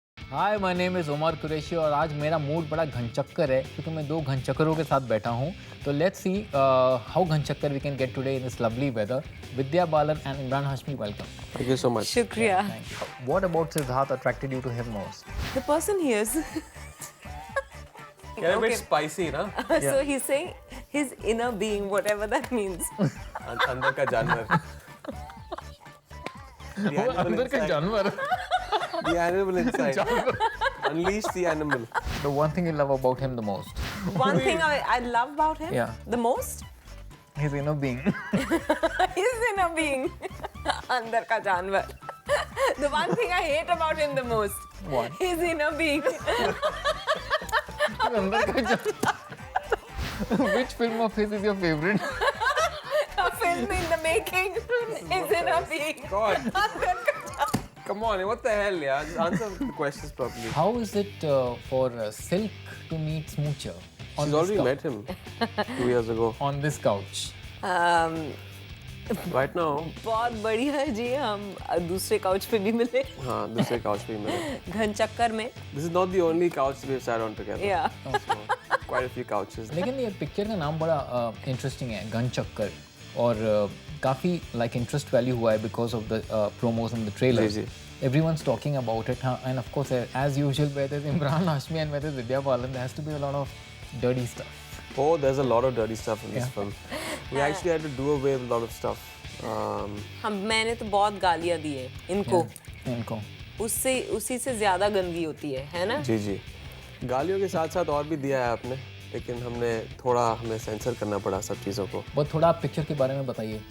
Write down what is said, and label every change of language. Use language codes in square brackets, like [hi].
[en] hi my name is [hi] Umar Qureshi और आज मेरा मूड बड़ा घनचक्कर है क्योंकि मैं दो घनचक्करों के साथ बैठा हूँ. [en] तो let's see how Ghanchakkar we can get today in this lovely weather. Vidya Balan and Imran Hashmi, welcome. Thank you so much. [hi] Shukriya. [en] What about Siddharth attracted you to him most? The person he is. You're a bit spicy, na? So he's saying his inner being, whatever that means. [hi] अंदर का जानवर. [en] The animal [hi] अंदर का [en] inside. [hi] जानवर. [en] The animal inside. Unleash the animal. The one thing you love about him the most. One thing I love about him Yeah. the most, His inner being. his inner being. [hi] अंदर का जानवर. [en] The one thing I hate about him the most. What? His inner being. [hi] अंदर का जानवर. [en] Which film of his is your favorite? A film in the making. His inner being. God, [hi] अंदर का जानवर. [en] come on, what the hell, yeah? Just answer the questions properly. How is it for Silk to meet Smoocher? She's already met him 2 years ago. On this couch. Right now, [hi] बहुत बढ़िया है जी, हम दूसरे couch पे भी मिले. हाँ, दूसरे couch पे ही मिले. घन चक्कर में. [en] This is not the only couch we've sat on together. Yeah. Quite a few couches. [hi] लेकिन ये पिक्चर का नाम बड़ा इंटरेस्टिंग है, घनचक्कर, और काफ़ी [en] Like interest value हुआ है because of the promos and the trailer. [hi] Ji. [en] Everyone's talking about it, and of course, as usual, where there's Imran Hashmi and where there's Vidya Balan, there has to be a lot of dirty stuff. Oh, there's a lot of dirty stuff in this film. We actually had to do away with a lot of stuff. [hi] मैंने तो बहुत गालियाँ दी है इनको. इनको उसी से ज्यादा गंदगी होती है ना? जी जी. गालियों के साथ साथ और भी दिया है आपने, लेकिन हमें सेंसर करना पड़ा सब चीज़ों को. बहुत थोड़ा आप पिक्चर के बारे में बताइए.